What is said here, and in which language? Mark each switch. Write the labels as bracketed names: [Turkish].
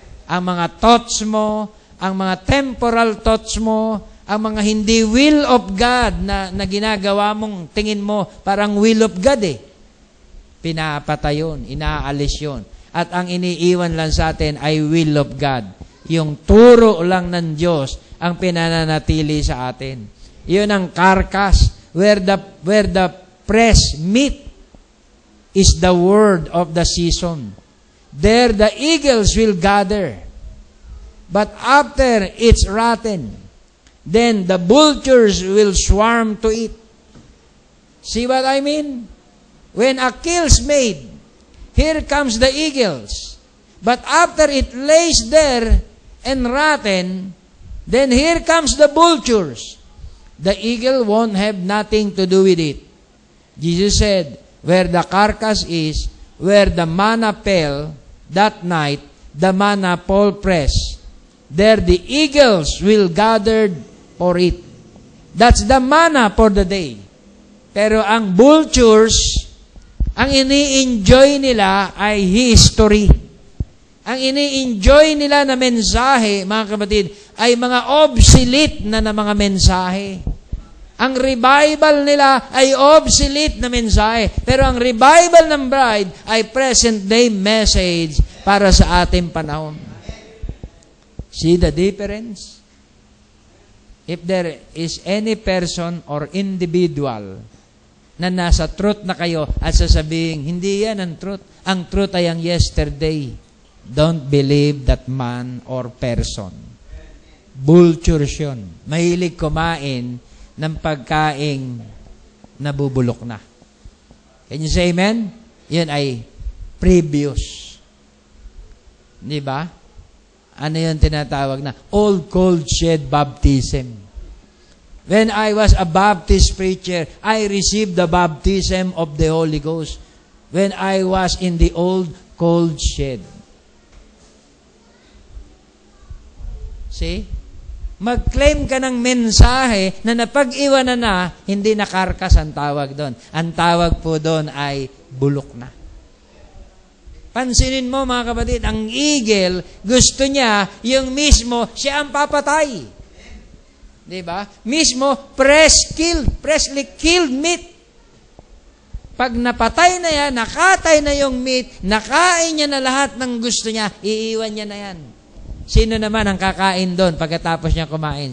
[Filipino] Ang mga thoughts mo, ang mga temporal thoughts mo, ang mga hindi [English] will of God [Filipino] na ginagawa mong tingin mo parang will of God eh. Pinapatay yun, inaalis yun. At ang iniiwan lang sa atin ay [English] will of God. [Filipino] Yung turo lang ng Diyos ang pinananatili sa atin. Iyon ang [English] carcass where the fresh meat is the word of the season. There the eagles will gather. But after it's rotten, then the vultures will swarm to it. See what I mean? When a kill's made, here comes the eagles. But after it lays there and rotten, then here comes the vultures. The eagle won't have nothing to do with it. Jesus said, where the carcass is, where the manna fell that night, the manna fall press. There the eagles will gather for it. That's the manna for the day. [Filipino] Pero ang vultures, ang ini-enjoy nila ay history. Ang ini-enjoy nila na mensahe, mga kapatid, ay mga obsolete na mga mensahe. Ang revival nila ay obsolete na mensahe. Pero ang revival ng bride ay [English] present-day message [Filipino] para sa ating panahon. [English] See the difference? If there is any person or individual [Filipino] na nasa truth na kayo at sasabihin, hindi yan ang truth. Ang truth ay ang yesterday. [English] Don't believe that man or person. [Filipino] Vultures yun. Mahilig kumain ng pagkaing nabubulok na. [English] Can you say amen? [Filipino] Yun ay previous. Di ba? Ano yun tinatawag na? [English] Old cold shed baptism. When I was a Baptist preacher, I received the baptism of the Holy Ghost when I was in the old cold shed. See? [Filipino] Mag-claim ka ng mensahe na napag-iwanan na, hindi na karkas ang tawag doon. Ang tawag po doon ay bulok na. Pansinin mo mga kapatid, ang eagle, gusto niya yung mismo, siya ang papatay. Diba? Mismo, [English] freshly killed meat. [Filipino] Pag napatay na yan, nakatay na yung meat, nakain niya na lahat ng gusto niya, iiwan niya na yan. Sino naman ang kakain doon pagkatapos niya kumain?